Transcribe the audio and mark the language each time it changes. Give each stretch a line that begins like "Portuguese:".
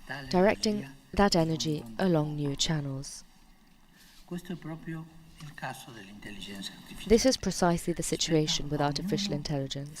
English: directing that energy along new channels.
Italian: Questo è proprio il caso dell'intelligenza artificiale.
English: This is precisely the situation with artificial intelligence.